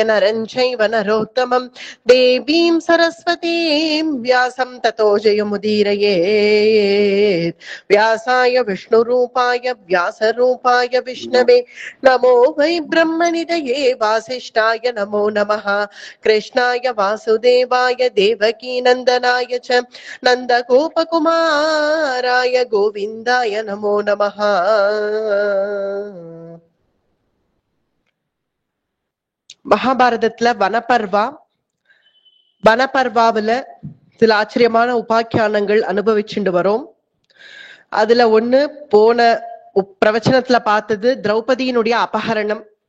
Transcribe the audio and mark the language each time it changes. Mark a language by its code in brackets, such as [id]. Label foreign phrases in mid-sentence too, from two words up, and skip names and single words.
[sa] नरं चैव नरोत्तमं देवीं सरस्वतीं व्यासं ततो जयमुदीरयेत् व्यासाय विष्णुरूपाय व्यासरूपाय विष्णवे नमो वै ब्रह्मनिधये वासिष्ठाय नमो नमः कृष्णाय वासुदेवाय देवकी नन्दनाय च नन्दगोपकुमाराय गोविन्दाय नमो नमः. [ta] மகாபாரதத்துல வனப்பர்வாவில சில ஆச்சரியமான உபாக்கியானங்கள் அனுபவிச்சுட்டு வரோம். அதுல ஒண்ணு போன பிரவச்சனத்துல பார்த்தது திரௌபதியினுடைய அபகரணம்.